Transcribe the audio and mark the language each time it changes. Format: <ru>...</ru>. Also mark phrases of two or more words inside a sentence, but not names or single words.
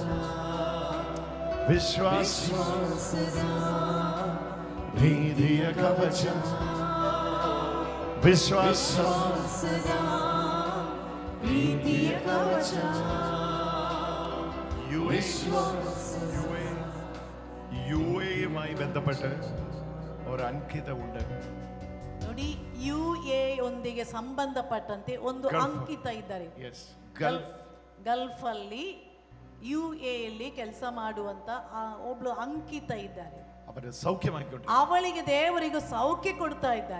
<kn>ವಿಶ್ವಾಸದ ಪ್ರೀತಿಯ ಕವಚ ವಿಶ್ವಾಸದ ಪ್ರೀತಿಯ ಕವಚ.</kn> <ml>യുമായി ബന്ധപ്പെട്ട് ഒരു അങ്കിത ഉണ്ട്.</ml> <kn>ನೋಡಿ, UA ಯೊಂದಿಗೆ ಸಂಬಂಧಪಟ್ಟಂತೆ ಒಂದು ಅಂಕಿತ ಇದ್ದಾರೆ. ಗಲ್ಫ್ ಅಲ್ಲಿ UA ಯಲ್ಲಿ ಕೆಲಸ ಮಾಡುವಂತ ಒಬ್ಳು ಅಂಕಿತ ಇದ್ದಾರೆ. ಅವಳಿಗೆ ದೇವರಿಗೆ ಸೌಖ್ಯ ಕೊಡ್ತಾ ಇದ್ದಾರೆ.</kn>